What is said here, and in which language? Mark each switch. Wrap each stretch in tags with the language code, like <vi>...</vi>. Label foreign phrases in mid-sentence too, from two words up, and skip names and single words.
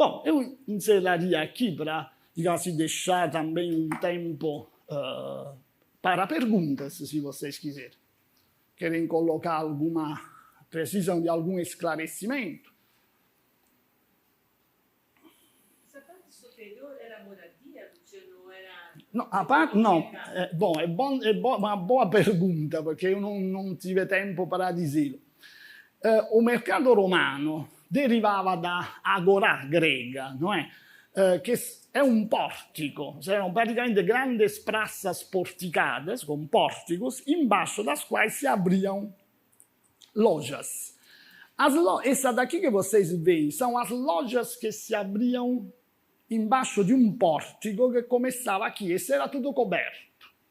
<pt>Bom, eu encerraria aqui para, digamos, deixar também um tempo para perguntas, se vocês quiserem. Querem colocar alguma... precisam de algum esclarecimento? Essa parte superior era moradia? Não era... No, a parte, no, uma boa pergunta,</pt> <it>perché io non</it> <pt>tive tempo para</pt> <it>dirlo.</it> <pt>O mercato romano derivava da agorà grega, não é?</pt> <it>Che è un portico, erano praticamente</it> <pt>grandes praças porticadas, com pórticos, embaixo das quais se abriam lojas. Essa daqui que vocês veem são as lojas que se abriam embaixo de um pórtico que começava aqui. Esse era tudo coberto.</pt>